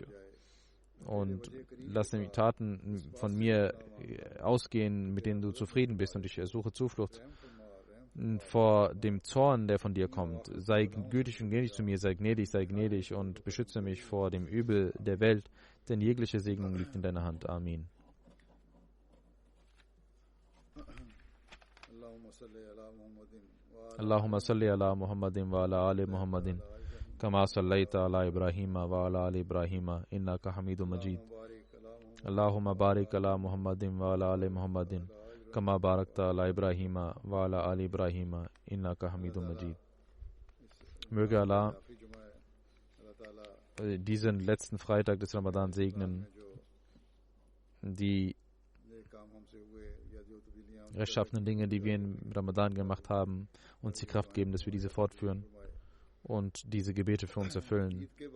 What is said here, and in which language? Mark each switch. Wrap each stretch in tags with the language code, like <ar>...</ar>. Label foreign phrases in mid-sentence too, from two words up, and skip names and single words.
<de>Und lass die Taten von mir ausgehen, mit denen du zufrieden bist. Und ich ersuche Zuflucht vor dem Zorn, der von dir kommt. Sei gütig und gnädig zu mir, sei gnädig und beschütze mich vor dem Übel der Welt, denn jegliche Segnung liegt in deiner Hand. Amin.</de> <ar>اللهم صل على محمد وعلى آل محمد كما صليت على إبراهيم وعلى آل إبراهيم إنك حميد مجيد. اللهم بارك على محمد وعلى آل محمد كما باركت على إبراهيم وعلى آل إبراهيم إنك حميد مجيد.</ar> <de>Möge Allah diesen letzten Freitag des Ramadan segnen, die rechtschaffenen Dinge, die wir im Ramadan gemacht haben, uns die Kraft geben, dass wir diese fortführen und diese Gebete für uns erfüllen.</de>